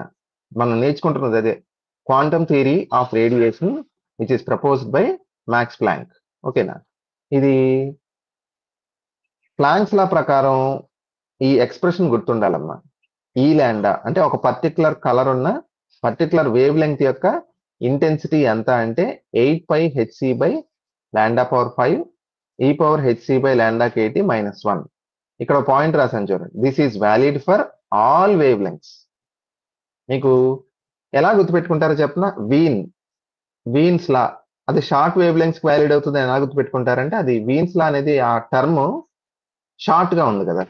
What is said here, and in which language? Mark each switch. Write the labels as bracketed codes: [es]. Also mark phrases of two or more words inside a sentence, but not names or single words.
[te] మనం నేర్చుకుంటున్నది అదే, [en] quantum theory of radiation which is proposed by Max Planck. [te] ఓకేనా? ఇది ప్లాంక్స్ లా ప్రకారం ఈ ఎక్స్ప్రెషన్ గుర్తుండాలమ్మా. ఈ లాండా అంటే ఒక [en] particular colour [te] ఉన్న [en] particular wave length [te] యొక్క ఇంటెన్సిటీ ఎంత అంటే 8πhc/λ⁵ e⁻hc/λkT-1. ఇక్కడ పాయింట్ రాసాను చూడండి. [en] this is valid for all wave lengths. [te] మీకు ఎలా గుర్తుపెట్టుకుంటారో చెప్పనా? వీన్స్ లా అది [en] short wave lengths [te] వ్యాలిడ్ అవుతుంది. ఎలా గుర్తుపెట్టుకుంటారంటే అది వీన్స్ లా అనేది ఆ టర్మ్ షార్ట్ గా ఉంది కదా.